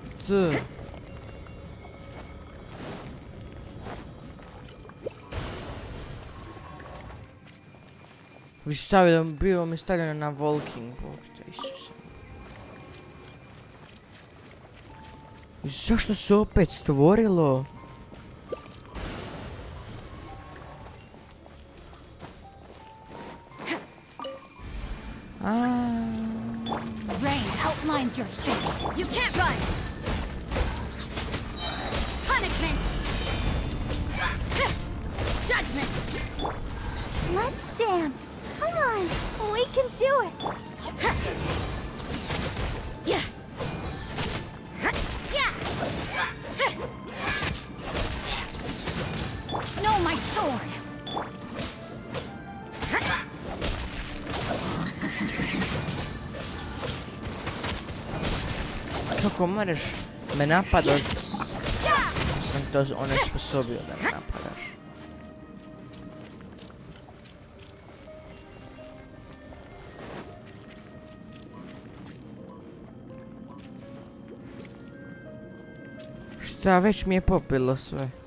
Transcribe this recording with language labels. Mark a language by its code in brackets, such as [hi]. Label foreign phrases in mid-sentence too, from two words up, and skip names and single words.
[hr] Vi stavili, bio mi stavljeno na walking, bog te Isuse. Zašto se opet stvorilo? [en] Rain outlines your fate. You can't run. Punishment. Judgment. Let's dance. Come on, we can do it. Yeah. No, my sword. [hr] Kako moraš me napadat? Sam to onesposobio da me napadaš. Šta, već mi je popilo sve.